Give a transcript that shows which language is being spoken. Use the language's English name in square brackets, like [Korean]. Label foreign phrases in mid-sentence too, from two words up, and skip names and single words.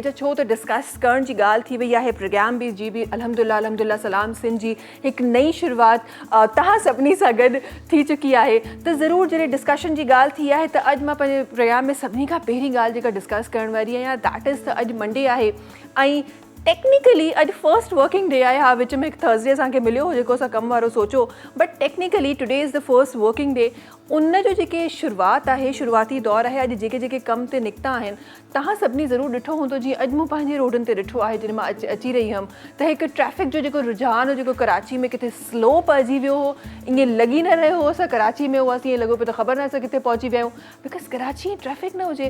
[Sindhi] अच्छा, छो त डिस्कस करण जी ॻाल्हि थी वई आहे, प्रोग्राम बि अल्हम्दुलिल्लाह सलाम सिंध जी हिकु नई शुरूआति तव्हां सभिनी सां गॾु थी चुकी आहे। त ज़रूरु जॾहिं डिस्कशन जी ॻाल्हि थी आहे त अॼु मां पंहिंजे प्रोग्राम में सभिनी खां पहिरीं ॻाल्हि जेका डिस्कस करण वारी आहियां [English] that is [Sindhi] त अॼु मंडे आहे ऐं टेक्निकली अॼु [English] first working day [Sindhi] आहे। हा, विच में हिकु थर्सडे असांखे मिलियो हो जेको असां कमु वारो सोचो, [English] But technically today is the first working day. [Sindhi] उन जो जेके शुरूआति आहे, शुरूआती दौर आहे, अॼु जेके जेके कम ते निकिता आहिनि तव्हां सभिनी ज़रूरु ॾिठो हूंदो। जीअं अॼु मूं पंहिंजे रोडनि ते ॾिठो आहे जॾहिं मां अची रही हुअमि त हिकु ट्रैफ़िक जो जेको रुझान हो जेको कराची में किथे स्लो पइजी वियो हो, ईअं लॻी न रहियो हो असां कराची में हुआसीं, ईअं लॻो पियो त ख़बर न असां किथे पहुची विया आहियूं, बिकॉज़ कराची ट्रैफ़िक न हुजे।